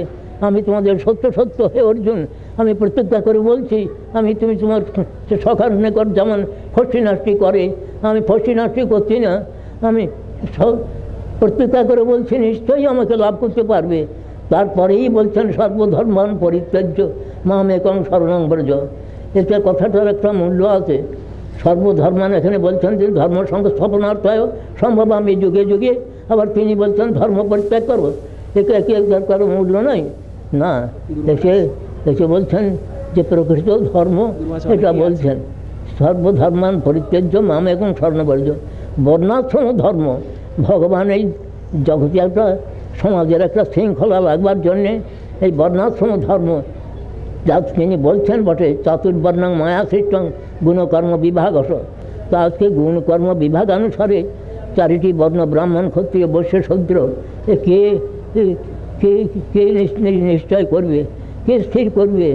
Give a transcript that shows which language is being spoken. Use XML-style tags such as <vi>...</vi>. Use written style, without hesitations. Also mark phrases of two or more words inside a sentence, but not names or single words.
<bn>আমি তোমাদের সত্য হে অর্জুন, আমি প্রতিজ্ঞা করে বলছি, তুমি তোমার সখার নিকট যেমন ফষ্টি নাষ্টি করে, আমি ফষ্টি নাষ্টি করছি না। আমি প্রতিজ্ঞা করে বলছি নিশ্চয়ই আমাকে লাভ করতে পারবে। তারপরেই বলছেন</bn> <sa>সর্বধর্মান পরিত্যাজ্য মাম একং শরণং ব্রজ।</sa> <bn>এতে কথাটার একটা মূল্য আছে। সর্বধর্মান এখানে বলছেন যে</bn> <sa>ধর্ম সংস্থাপনার্থায় সম্ভব</sa> <bn>আমি যুগে যুগে, আবার তিনি বলছেন ধর্ম পরিত্যাগ করো। একে কারো মূল্য নাই না। এসে বলছেন যে প্রকৃত ধর্ম এটা বলছেন</bn> <sa>সর্বধর্মান পরিত্যাজ্য মাম একং শরণং ব্রজ।</sa> <bn>বর্ণাশ্রম ধর্ম ভগবান জগতে একটা সমাজের একটা শৃঙ্খলা লাগবার জন্যে এই বর্ণাশ্রম ধর্ম যা তিনি বলছেন বটে,</bn> <sa>চাতুর্বর্ণং মায়া সৃষ্টং গুণকর্ম বিভাগস।</sa> <bn>তা আজকে গুণকর্ম বিভাগ অনুসারে চারিটি বর্ণ ব্রাহ্মণ ক্ষত্রিয় বৈশ্য শূদ্র কে কে কে নিশ্চয় করবে, কে স্থির করবে?</bn>